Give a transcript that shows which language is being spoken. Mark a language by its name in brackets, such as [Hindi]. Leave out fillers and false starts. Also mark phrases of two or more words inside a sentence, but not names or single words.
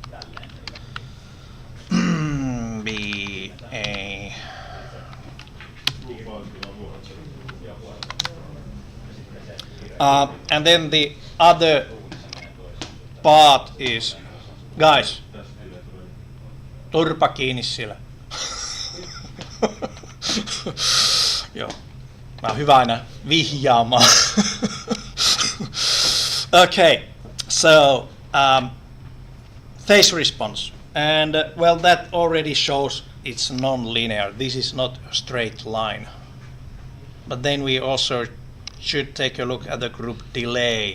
[English] Be a and then the other part is, guys, [Finnish] turpa kiinni siellä. Joo, mä oon hyvä aina vihjaamaan. [English] Okay, so phase response, and well, that already shows it's non-linear. This is not a straight line. But then we also should take a look at the group delay.